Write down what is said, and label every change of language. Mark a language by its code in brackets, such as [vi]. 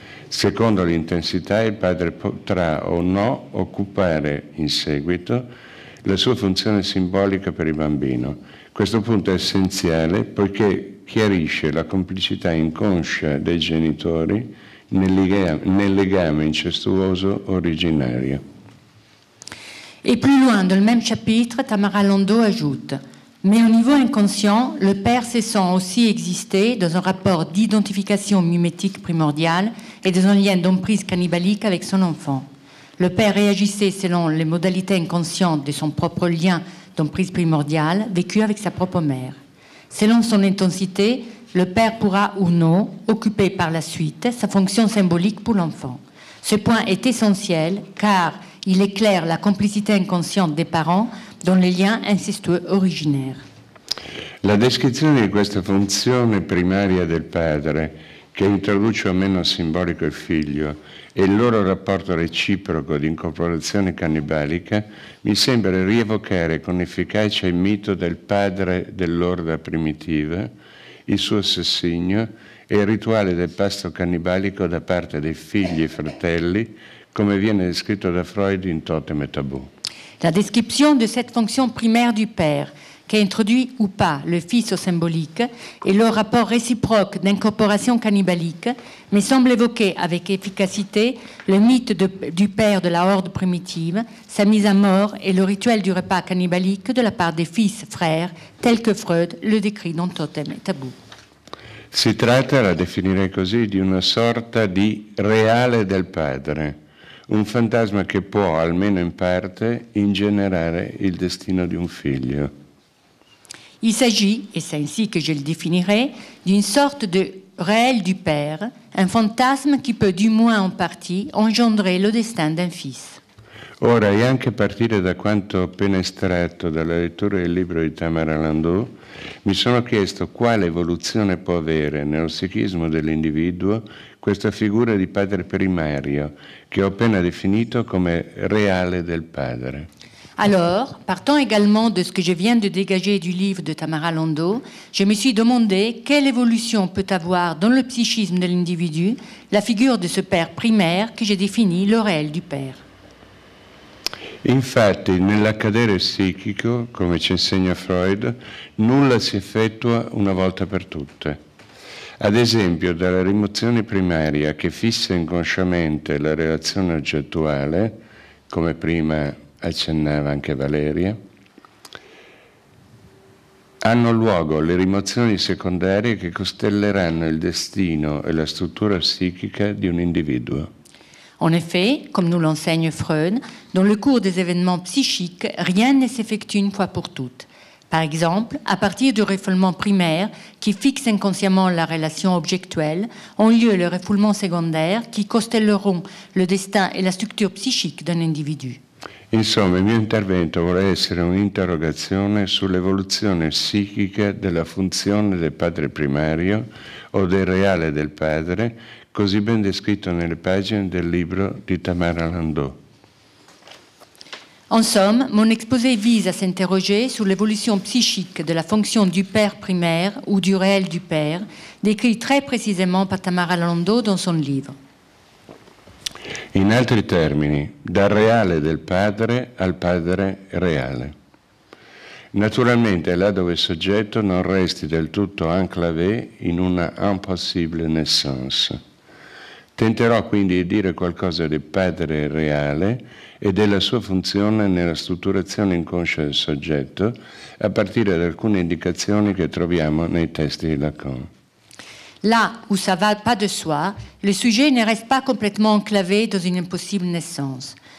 [it] Secondo l'intensità, il padre potrà o no occupare in seguito la sua funzione simbolica per il bambino. Questo punto è essenziale poiché chiarisce la complicità inconscia dei genitori nel legame incestuoso originario. [fr] Et plus loin dans le même chapitre, Tamara Landau ajoute: mais au niveau inconscient, le père se sent aussi exister dans un rapport d'identification mimétique primordiale et dans un lien d'emprise cannibalique avec son enfant. Le père réagissait selon les modalités inconscientes de son propre lien d'emprise primordiale vécu avec sa propre mère. Selon son intensité, le père pourra ou non occuper par la suite sa fonction symbolique pour l'enfant. Ce point est essentiel car il éclaire la complicité inconsciente des parents dans les liens incestueux originaires. [it] La descrizione di questa funzione primaria del padre, che introduce o meno simbolico il figlio, e il loro rapporto reciproco di incorporazione cannibalica, mi sembra rievocare con efficacia il mito del padre dell'orda primitiva, il suo assassinio e il rituale del pasto cannibalico da parte dei figli e fratelli, come viene descritto da Freud in Totem et Tabou. [fr] La description de cette fonction primaire du père, qui introduit ou pas le fils au symbolique, et leur rapport réciproque d'incorporation cannibalique, me semble évoquer avec efficacité le mythe du père de la horde primitive, sa mise à mort et le rituel du repas cannibalique de la part des fils frères, tel que Freud le décrit dans Totem et Tabou. [it] Si tratta, la definirei così, di una sorta di reale del padre, un fantasma che può, almeno in parte, ingenerare il destino di un figlio. [fr] Il s'agit, et c'est ainsi que je le définirai, d'une sorte de réel du père, un fantasme qui peut du moins en partie engendrer le destin d'un fils. [it] Ora, e anche a partire da quanto appena estratto dalla lettura del libro di Tamara Landau, mi sono chiesto quale evoluzione può avere nello psichismo dell'individuo questa figura di padre primario, che ho appena definito come reale del padre. [fr] Alors, partant également de ce que je viens de dégager du livre de Tamara Landau, je me suis demandé quelle évolution peut avoir dans le psychisme de l'individu la figure de ce père primaire que j'ai défini, le réel du père. [it] Infatti, nell'accadere psichico, come ci insegna Freud, nulla si effettua una volta per tutte. Ad esempio, dalla rimozione primaria che fissa inconsciamente la relazione oggettuale, come prima accennava anche Valeria, hanno luogo le rimozioni secondarie che costelleranno il destino e la struttura psichica di un individuo. [fr] En effet, comme nous l'enseigne Freud, dans le cours des événements psychiques, rien ne s'effectue une fois pour toutes. Par exemple, à partir du refoulement primaire qui fixe inconsciemment la relation objectuelle, ont lieu les refoulements secondaires qui costelleront le destin et la structure psychique d'un individu. [it] Insomma, il mio intervento vuole essere un'interrogazione sull'evoluzione psichica della funzione del padre primario o del reale del padre, così ben descritto nelle pagine del libro di Tamara Landau. [fr] En somme, mon exposé vise à s'interroger sur l'évolution psychique de la fonction du père primaire ou du réel du père, décrit très précisément par Tamara Landau dans son livre. [it] In altri termini, dal reale del padre al padre reale. Naturalmente là dove il soggetto non resti del tutto enclavé in una impossible naissance. Tenterò quindi di dire qualcosa del padre reale e della sua funzione nella strutturazione inconscia del soggetto, a partire da alcune indicazioni che troviamo nei testi di Lacan. [fr] Là où ça va pas de soi, le sujet ne reste pas complètement enclavé dans une impossible naissance.